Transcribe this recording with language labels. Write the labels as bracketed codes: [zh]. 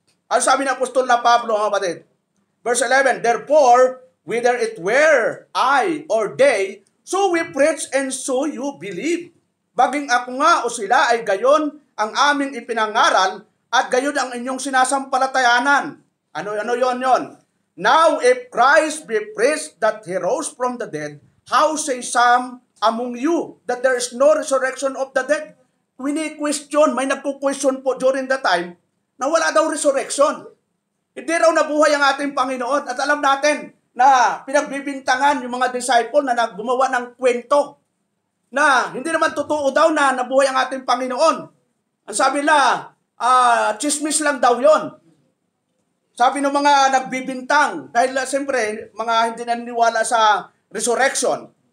[tl] Ang sabi ng Apostol na Pablo, mga kapatid, [en] verse 11, therefore, whether it were I or they, so we preach and so you believe. [tl] Baging ako nga o sila ay gayon ang aming ipinangaral at gayon ang inyong sinasampalatayanan. Ano yon? [en] Now, if Christ be preached that He rose from the dead, how say some among you that there is no resurrection of the dead? [tl] Question, may nagko-question po during the time na wala daw resurrection. Hindi raw nabuhay ang ating Panginoon. At alam natin na pinagbibintangan yung mga disciple na gumawa ng kwento na hindi naman totoo daw na nabuhay ang ating Panginoon. Ang sabi nila, chismis lang daw yon. Sabi ng mga nagbibintang, dahil siyempre, mga hindi naniniwala sa resurrection.